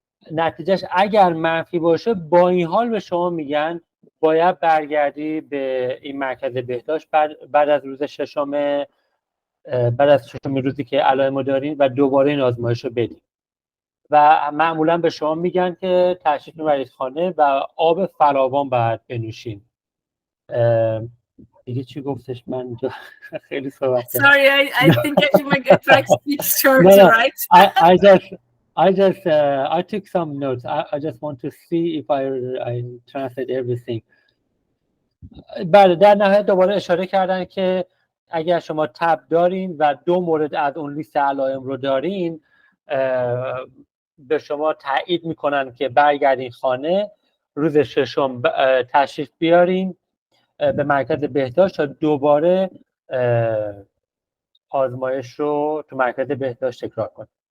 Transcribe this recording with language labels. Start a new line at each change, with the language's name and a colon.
Persian: نتیجهش اگر منفی باشه با این حال به شما میگن باید برگردی به این مرکز بهداشت بعد از روز 6 بعد از 6 روزی که علائم رو دارین و دوباره این آزمایش رو بدین و معمولا به شما میگن که تشریف میبرید خانه و آب فراوان باید بنوشین. دیگه چی گفتش؟ من اینجا خیلی صحبت کردم.
English: Sorry, I think I should try to speak short, right? I took some notes. I just want to see if I translate everything.
Persian: بله، در نهایت دوباره اشاره کردن که اگر شما تب دارین و 2 مورد از اون لیست علائم رو دارین به شما تایید میکنن که برگردین خانه، روز 6 تشریف بیارین به مرکز بهداشت تا دوباره آزمایش رو تو مرکز بهداشت تکرار کنید.